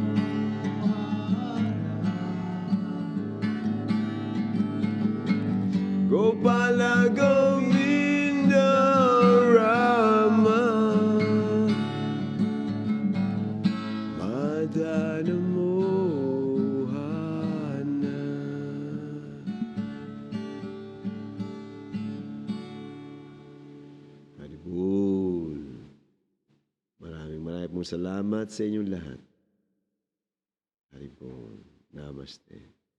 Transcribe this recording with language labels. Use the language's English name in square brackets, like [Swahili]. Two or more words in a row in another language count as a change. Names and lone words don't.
[Sanskrit] Gopala Govinda Rama Madana Mohana Haribol. [Filipino] Maraming pong salamat sa inyong lahat. [Sanskrit] Haribol. Namaste.